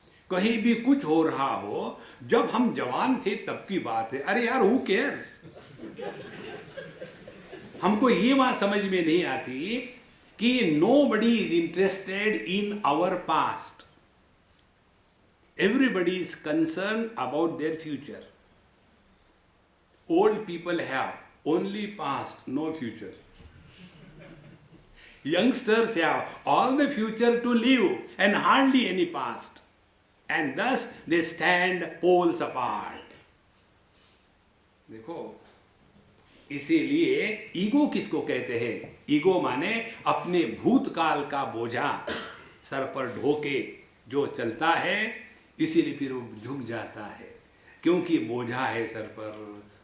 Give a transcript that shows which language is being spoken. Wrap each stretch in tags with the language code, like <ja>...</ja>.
<hi>कहीं भी कुछ हो रहा हो, जब हम जवान थे तब की बात है। अरे यार,</hi> <en>Who cares?</en> <hi>हमको ये बात समझ में नहीं आती कि</hi> <en>nobody is interested in our past. Everybody is concerned about their future. Old people have only past, no future. Youngsters have all the future to live and hardly any past. And thus they stand poles apart.</en> <hi>देखो, इसीलिए ego किसको कहते हैं? Ego माने अपने भूतकाल का बोझा सर पर ढोके जो चलता है, इसीलिए फिर वो झुक जाता है, क्योंकि बोझा है सर पर।</hi>